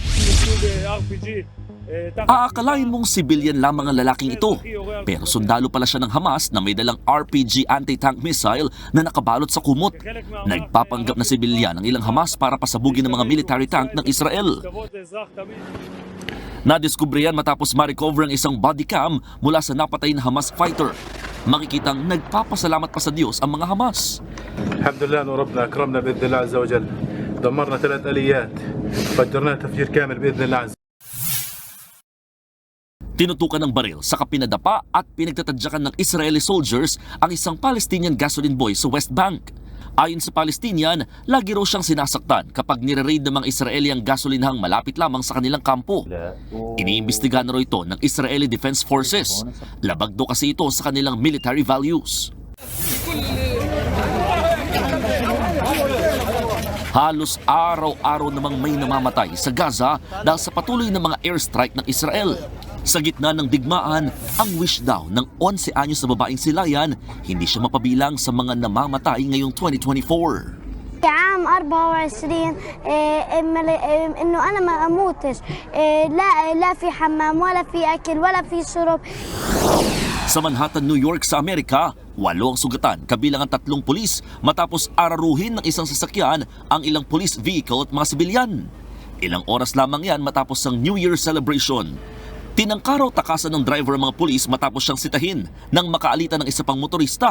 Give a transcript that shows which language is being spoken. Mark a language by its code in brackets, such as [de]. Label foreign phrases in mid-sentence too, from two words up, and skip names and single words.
[tl] Aakalain mong sibilyan lamang ang lalaking ito, pero sundalo pala siya ng Hamas na may dalang RPG [en] anti-tank missile [tl] na nakabalot sa kumot. Nagpapanggap na sibilyan ang ilang Hamas para pasabugin ng mga [en] military tank [tl] ng Israel. Nadiskubre yan matapos ma-recover ang isang [en] body cam [tl] mula sa napatay na Hamas fighter. Makikitang nagpapasalamat pa sa Diyos ang mga Hamas. [ar] الحمد لله انه ربنا اكرمنا باذن الله عز وجل دمرنا 3 اليات فجرنا تفجير كامل باذن الله عز. [tl] Tinutukan ng baril sa pinadapa at pinagtatadyakan ng [en] Israeli soldiers [tl] ang isang [en] Palestinian gasoline boy [tl] sa West Bank. Ayon sa Palestinian, lagi raw siyang sinasaktan kapag nire-raid ng mga Israeli ang gasolinahang malapit lamang sa kanilang kampo. Iniimbestigahan na raw ito ng Israeli Defense Forces. Labag daw kasi ito sa kanilang [en] military values. [tl] Halos araw-araw namang may namamatay sa Gaza dahil sa patuloy na mga airstrike ng Israel. Sa gitna ng digmaan, ang wish daw ng 11 anyos na babaeng si Layan, hindi siya mapabilang sa mga namamatay ngayong 2024. [ar] عام 24 انه انا ما اموتش لا في حمام ولا في اكل ولا في شرب. [tl] Sa Manhattan, New York sa Amerika, 8 ang sugatan kabilang ang 3 pulis matapos araruhin ng isang sasakyan ang ilang [en] police vehicle [tl] at mga sibilyan. Ilang oras lamang yan matapos ang [en] New Year celebration. [tl] Tinangkaraw takasan ng driver ang mga pulis matapos siyang sitahin nang makaalitan ng isa pang motorista.